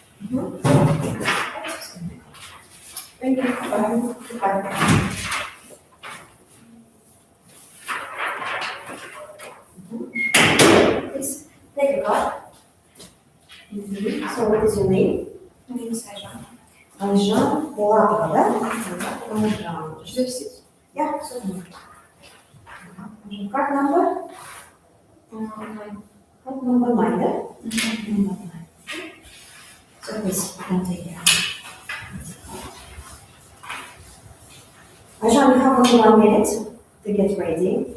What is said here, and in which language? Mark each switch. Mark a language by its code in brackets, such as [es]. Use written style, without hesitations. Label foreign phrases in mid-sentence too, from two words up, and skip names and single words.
[en] Thank you. Bye. Bye. Please take a card. So what is your name? My name is Aja. [kk] Ағылшын Булатова, да? [en] Yeah, certainly. Card number? 9. Card number 9, да? Number 9. So please, you can take it. Aja, you have only 1 minute to get ready.